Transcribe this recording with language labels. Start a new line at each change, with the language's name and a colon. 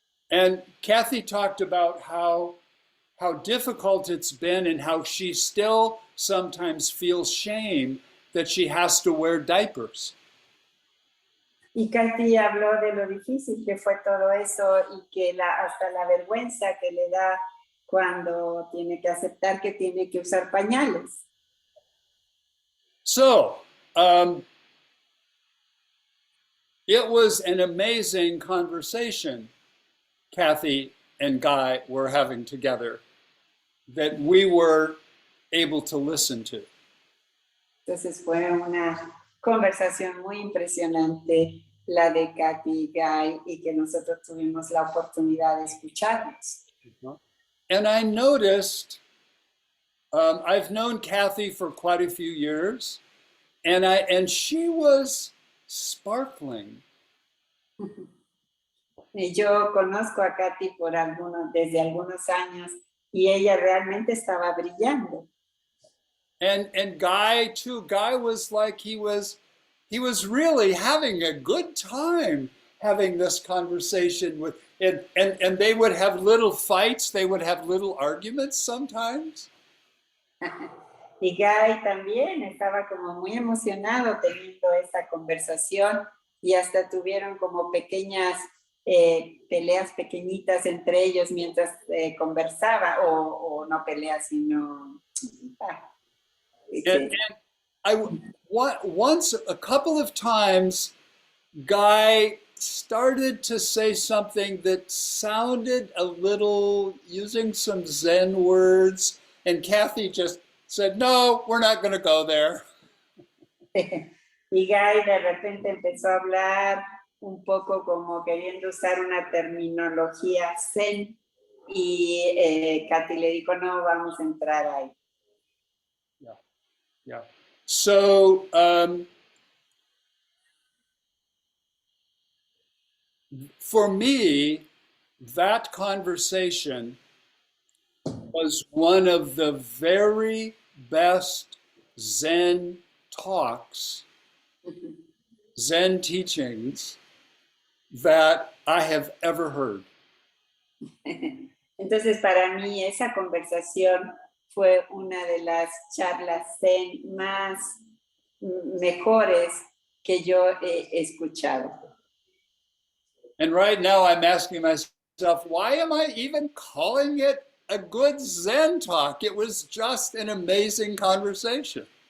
English: And Kathy talked about how difficult it's been and how she still sometimes feels shame that she has to wear diapers.
Spanish: Y Kathy habló de lo difícil que fue todo eso y que hasta la vergüenza que le da cuando tiene que aceptar que tiene que usar pañales.
English: So, it was an amazing conversation Kathy and Guy were having together that we were able to listen to.
Spanish: Entonces fue una conversación muy impresionante la de Kathy y Guy y que nosotros tuvimos la oportunidad de escucharnos.
English: And I noticed, I've known Kathy for quite a few years, and she was sparkling.
Spanish: Y yo conozco a Kathy desde algunos años y ella realmente estaba brillando.
English: And Guy too. Guy was like he was really having a good time having this conversation with, and they would have little fights, they would have little arguments sometimes.
Spanish: Y Guy también estaba como muy emocionado teniendo esta conversación y hasta tuvieron como pequeñas peleas pequeñitas entre ellos mientras conversaba, o no peleas, sino...
English: And once, a couple of times, Guy started to say something that sounded a little, using some Zen words, and Kathy just said, no, we're not going to go there.
Spanish: Y Guy de repente empezó a hablar un poco como queriendo usar una terminología Zen y Kathy le dijo, no, vamos a entrar ahí.
English: Yeah. So, for me, that conversation was one of the very best Zen talks, Zen teachings that I have ever heard.
Spanish: Entonces, para mí, esa conversación fue una de las charlas Zen más mejores que yo he escuchado.
English: And right now I'm asking myself, why am I even calling it a good Zen talk? It was just an amazing conversation.